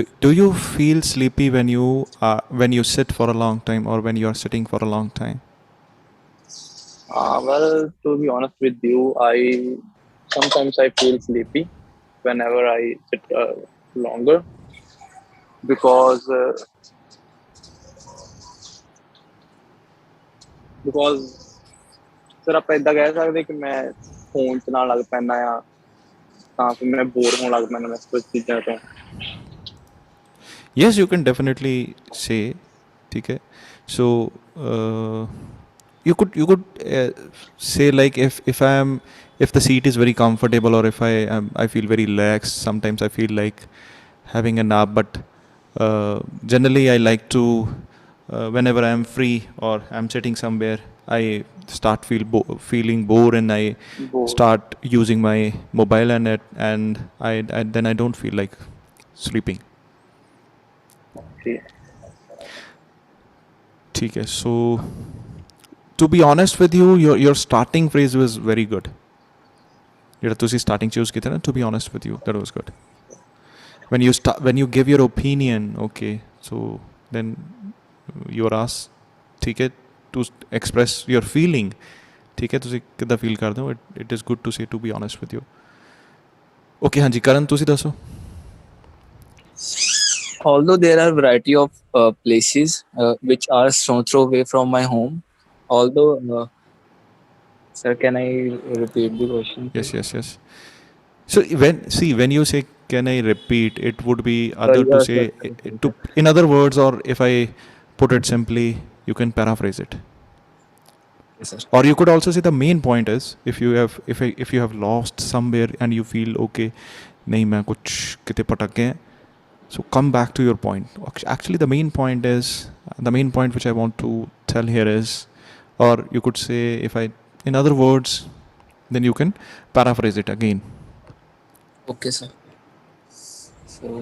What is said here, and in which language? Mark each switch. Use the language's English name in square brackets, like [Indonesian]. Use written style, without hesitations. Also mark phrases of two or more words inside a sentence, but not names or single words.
[English] Do you feel sleepy when you sit for a long time, or when you are sitting for a long time? Well, to be honest with you, sometimes I feel sleepy whenever I sit longer, because [Punjabi] ਸਰ ਆਪਾਂ ਇਦਾਂ ਕਹਿ ਸਕਦੇ ਕਿ ਮੈਂ ਫੋਨ ਚਲਾਉਣ ਲੱਗ ਪੈਂਦਾ ਆ ਤਾਂ ਫਿਰ ਮੈਂ ਬੋਰ ਹੋਣ ਲੱਗ ਪੈਂਦਾ ਮੈਂ ਕੁਝ ਚੀਜ਼ਾਂ ਤੋਂ. [English] Yes, you can definitely say. [Hindi] ठीक है. [English] So you could say, like, if the seat is very comfortable, or if I feel very relaxed, sometimes I feel like having a nap, but generally I like to whenever I am free or I'm sitting somewhere, I start feeling bored, and I start using my mobile, and then I don't feel like sleeping. Okay. [Hindi] ठीक है. [English] So to be honest with you, your starting phrase was very good. [Punjabi] ਜਿਹੜਾ ਤੁਸੀਂ [English] starting choose [Punjabi] ਕੀਤਾ ਨਾ, [English] to be honest with you, that was good. When you give your opinion, okay, so then you are asked, [Hindi] ठीक है, [English] to express your feeling. [Hindi] ठीक है, [Punjabi] ਤੁਸੀਂ ਕਿੱਦਾਂ ਫੀਲ ਕਰਦੇ ਹੋ, [English] it is good to say to be honest with you. [Punjabi] Okay, ਹਾਂਜੀ ਕਰਨ, ਤੁਸੀਂ ਦੱਸੋ. [English] Although there are variety of places which are stone throw away from my home, although sir, can I repeat the question, Yes, please? yes, yes. So when you say can I repeat, it would be other to Yes, say yes, yes, to in other words, or if I put it simply, you can paraphrase it. yes, sir. Or you could also say the main point is if you have lost somewhere and you feel okay, [Hindi] नहीं मैं कुछ किते पटक गए, [English] so come back to your point. Actually, the main point which I want to tell here is, or you could say, if I in other words, then you can paraphrase it again. Okay, sir. So,